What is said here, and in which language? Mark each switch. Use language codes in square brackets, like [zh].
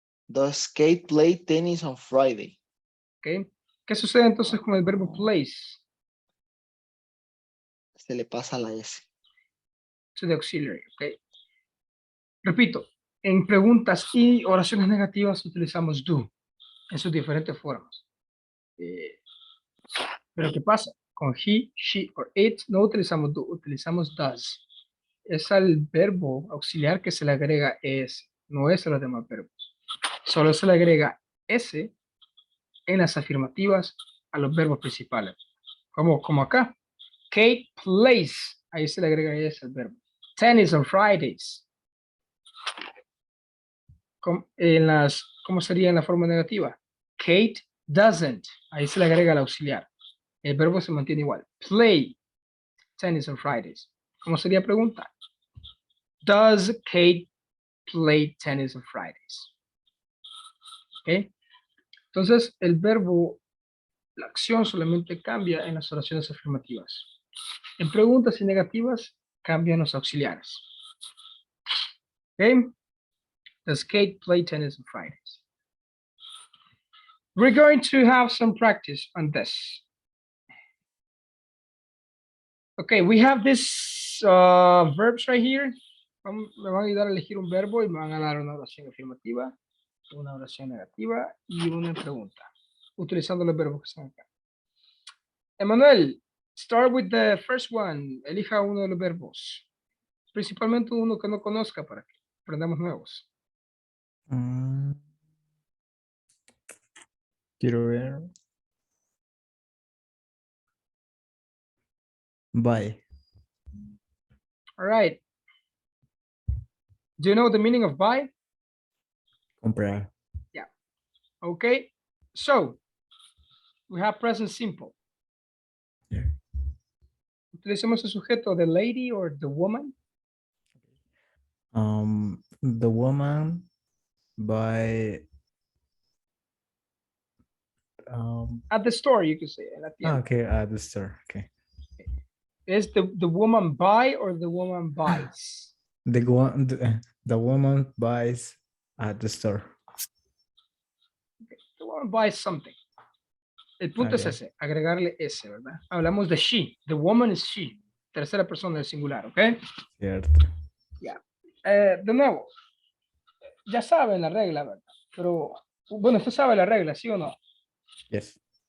[en] Does Kate play tennis on Friday? okay. [es] ¿Qué sucede entonces con el verbo plays? Se le pasa la S. [en] To the auxiliary, okay. [es] Repito, en preguntas y oraciones negativas utilizamos do en sus diferentes formas. Pero ¿qué pasa? Con [en] he, she or it [es] no utilizamos do, utilizamos does. Es al verbo auxiliar que se le agrega s, no es a los demás verbos. Solo se le agrega s en las afirmativas a los verbos principales. Como acá. [en] Kate plays. [es] Ahí se le agrega s al verbo. [en] Tennis on Fridays. [es] ¿Cómo sería en la forma negativa? [en] Kate doesn't. [es] Ahí se le agrega el auxiliar. El verbo se mantiene igual. [en] Play tennis on Fridays. [es] ¿Cómo sería pregunta? [en] Does Kate play tennis on Fridays? ¿Ok? [es] Entonces, el verbo, la acción solamente cambia en las oraciones afirmativas. En preguntas y negativas, cambian los auxiliares. ¿Ok? [en] Does Kate play tennis on Fridays? We're going to have some practice on this. Okay, we have these verbs right here. [es] Me van a ayudar a elegir un verbo y me van a dar una oración afirmativa, una oración negativa y una pregunta, utilizando los verbos que están acá. [en] Emanuel, start with the first one. [es] Elija uno de los verbos, principalmente uno que no conozca para que aprendamos nuevos. Quiero ver. [en] Buy. All right. Do you know the meaning of buy? [es] Comprar. [en] Okay, so we have present simple. [es] utilicemos el sujeto [en] the lady or the woman. The woman by At the store, you could say. [es] En la tienda. [en] okay, at the store. Okay. Is the woman buy or the woman buys? The woman buys at the store. The woman buys something. [es] El punto es [en] Okay. [es] ese, agregarle ese, ¿verdad? Hablamos de she. [en] The woman is she. [es] Tercera persona del singular, ¿ok? Cierto. De nuevo, ya saben la regla, ¿verdad? Pero, bueno, usted sabe la regla, ¿sí o no? [en] Yes.